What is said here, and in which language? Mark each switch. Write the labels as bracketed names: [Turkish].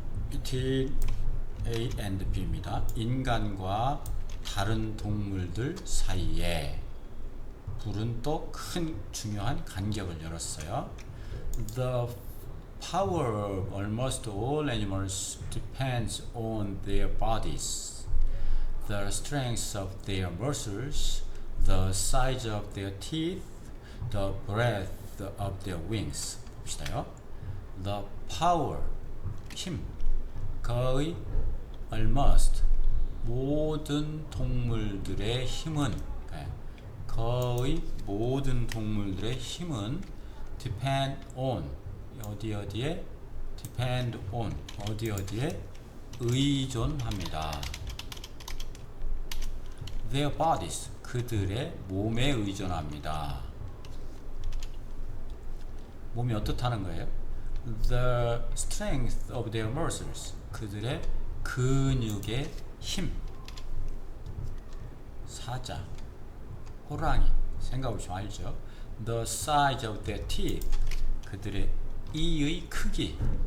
[English] Between A and B입니다. [Korean] 인간과 다른 동물들 사이에 불은 또 큰 중요한 간격을 열었어요. [English] The power of almost all animals depends on their bodies, the strength of their muscles, the size of their teeth, the breadth of their wings. [Korean] 봅시다요. [English] The power, [Korean] 힘, 거의 almost 모든 동물들의 힘은 거의 모든 동물들의 힘은 [English] depend on [Korean] 어디에 depend on 어디에 의존합니다. [English] Their bodies [Korean] 그들의 몸에 의존합니다. 몸이 어떻다는 거예요? [English] The strength of their muscles [Korean] 그들의 근육의 힘. 사자 호랑이 생각해보시면 알죠. [English] The size of their teeth [Korean] 그들의 이의 크기.